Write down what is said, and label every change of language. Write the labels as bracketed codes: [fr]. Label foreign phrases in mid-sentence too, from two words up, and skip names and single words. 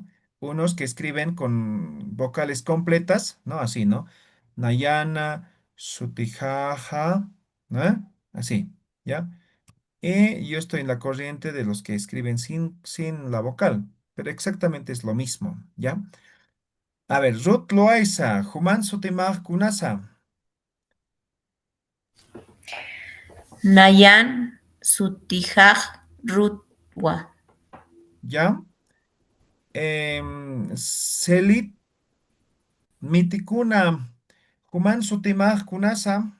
[es] Unos que escriben con vocales completas, ¿no? Así, ¿no? [ay] Nayana, Sutijaja, [es] ¿no? Así, ¿ya? Y yo estoy en la corriente de los que escriben sin la vocal, pero exactamente es lo mismo, ¿ya? A ver, [ay] Ruth Loaiza, Juman Sutimaj Kunasa, Nayan Sutijaj Rutwa. [es] ¿ya? [ay] Selit Mitikuna, Juman Sutimaj Kunasa,